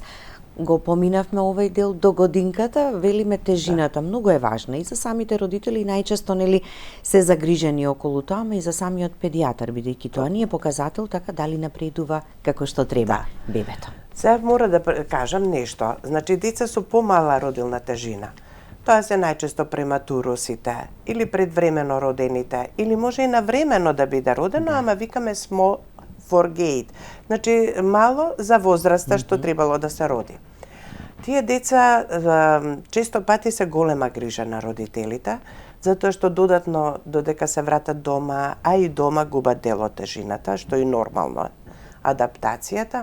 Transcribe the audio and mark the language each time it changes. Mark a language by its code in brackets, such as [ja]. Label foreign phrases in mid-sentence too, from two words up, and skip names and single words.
[mk] Го поминавме овој дел до годинката, велиме тежината многу е важна и за самите родители, најчесто се загрижени околу тоа, ама и за самиот педијатар, бидејќи тоа не е показател така дали напредува како што треба бебето. Сега мора да кажам нешто. Значи, деца со помала родилна тежина, тоа се најчесто прематурусите или предвремено родените, или може и навремено да биде родено, ама викаме [en] small for gate. [mk] Значи, мало за возраста што требало да се роди. Тие деца често пати се голема грижа на родителите, затоа што додатно додека се вратат дома, а и дома губат дел од тежината, што е нормално адаптацијата.